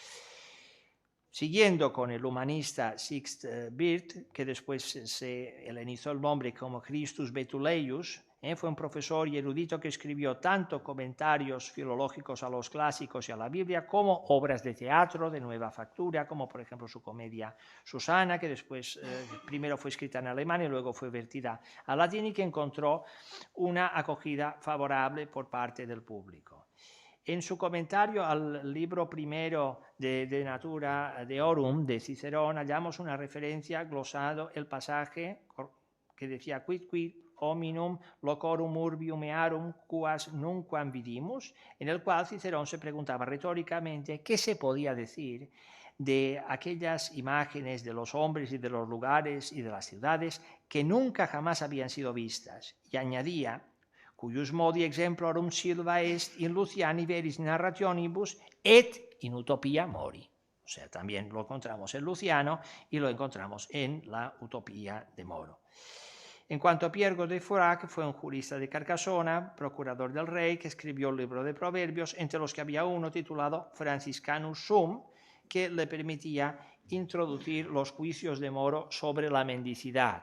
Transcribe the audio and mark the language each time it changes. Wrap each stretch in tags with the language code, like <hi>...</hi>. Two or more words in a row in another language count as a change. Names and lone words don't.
<es>Siguiendo con el humanista Sixt Birth, que después se helenizó el nombre como Christus Betuleius, fue un profesor y erudito que escribió tanto comentarios filológicos a los clásicos y a la Biblia como obras de teatro de nueva factura, como por ejemplo su comedia Susana, que después primero fue escrita en alemán y luego fue vertida al latín y que encontró una acogida favorable por parte del público. En su comentario al libro primero de Natura Deorum de Cicerón hallamos una referencia glosado el pasaje que</es> <la>decía quid hominum locorum urbium earum quas nunquam vidimus,</la> <es>en el cual Cicerón se preguntaba retóricamente qué se podía decir de aquellas imágenes de los hombres y de los lugares y de las ciudades que nunca jamás habían sido vistas, y añadía</es> <la>cuius modi exemplorum silva est in Luciani veris narrationibus et in utopia mori.</la> <es>O sea, también lo encontramos en Luciano y lo encontramos en la utopía de Moro. En cuanto a Pierre de Fourac, fue un jurista de Carcassona, procurador del rey, que escribió el libro de Proverbios, entre los que había uno titulado Franciscanus Sum, que le permitía introducir los juicios de Moro sobre la mendicidad.</es>